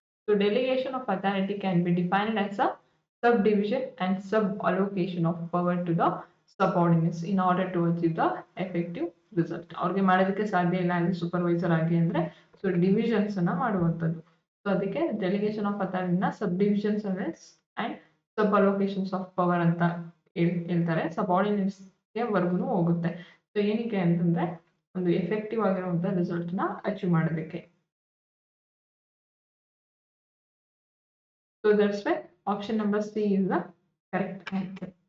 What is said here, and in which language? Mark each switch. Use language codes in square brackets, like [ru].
[en] So delegation of authority can be defined as a subdivision and sub-allocation of power to the subordinates in order to achieve the effective result. [kn] ಅವ್ರಿಗೆ ಮಾಡೋದಕ್ಕೆ ಸಾಧ್ಯ ಇಲ್ಲ ಅಲ್ಲಿ supervisor ಆಗಿ ಅಂದ್ರೆ, so divisions ಅನ್ನ ಮಾಡುವಂಥದ್ದು. ಸೊ ಅದಕ್ಕೆ delegation of ಅಥಾರಿಟಿನ sub divisions and sub allocations of power ಅಂತ ಹೇಳ್ತಾರೆ. ಸಬಾರ್ಡಿನೇಟ್ಸ್ ಗೆ ವರ್ಗುನು ಹೋಗುತ್ತೆ. ಸೊ ಏನಕ್ಕೆ ಅಂತಂದ್ರೆ ಒಂದು ಎಫೆಕ್ಟಿವ್ ಆಗಿರುವಂತ ರಿಸಲ್ಟ್ ನ ಅಚೀವ್ ಮಾಡೋದಕ್ಕೆ. [en] So that's why option number C is the correct answer.